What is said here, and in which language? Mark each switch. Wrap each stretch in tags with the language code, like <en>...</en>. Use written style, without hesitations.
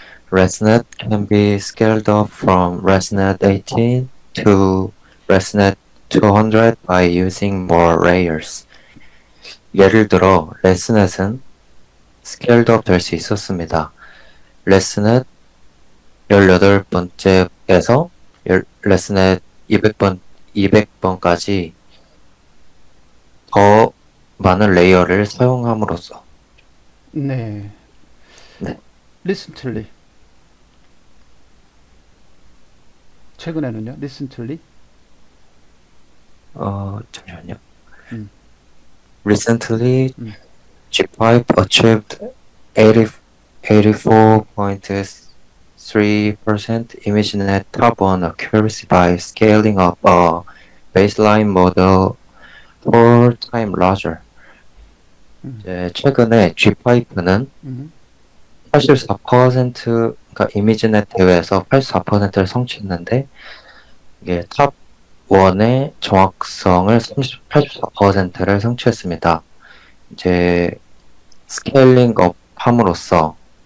<en>ResNet can be scaled up from ResNet 18 to ResNet 200 by using more layers.</en> <ko>예를 들어, 레스넷은</ko> <en>scaled up</en> <ko>될 수 있었습니다. 레스넷 18번째에서 레스넷 200번까지 더 많은 레이어를 사용함으로써. 네. 네.</ko> <en>리센틀리.</en> <ko>최근에는요. 리센틀리. 잠시만요. 음,</ko> <en>Recently, 음. G5 achieved 84.3% ImageNet top-on accuracy by scaling up a baseline model 4 times larger.</en> <ko>이제 최근에 G5는 음. 84%, 그러니까 이미지넷 대회에서 84%를 성취했는데 이게 탑 1의 정확성을 84%를 성취했습니다. 이제 스케일링 업 함으로써</ko>